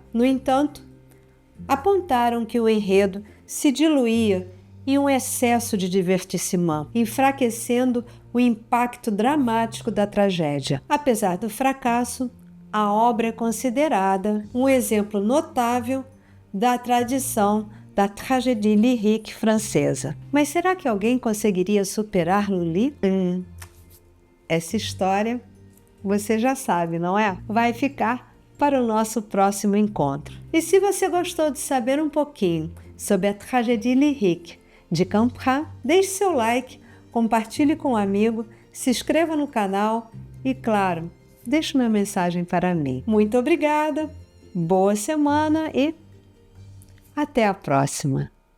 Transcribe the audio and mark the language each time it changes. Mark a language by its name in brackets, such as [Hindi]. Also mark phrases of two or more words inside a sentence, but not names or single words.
[Portuguese] No entanto, apontaram que o enredo se diluía em um excesso de divertissement, enfraquecendo o impacto dramático da tragédia. Apesar do fracasso, a obra é considerada um exemplo notável da tradição da [French] tragédie lyrique [Portuguese] francesa. Mas será que alguém conseguiria superar Lully? Essa história você já sabe, não é? Vai ficar para o nosso próximo encontro. E se você gostou de saber um pouquinho sobre a [French] tragédie lyrique [Portuguese] de Campra, deixe seu like, compartilhe com um amigo, se inscreva no canal e, claro, deixe uma mensagem para mim. Muito obrigada, boa semana e até a próxima!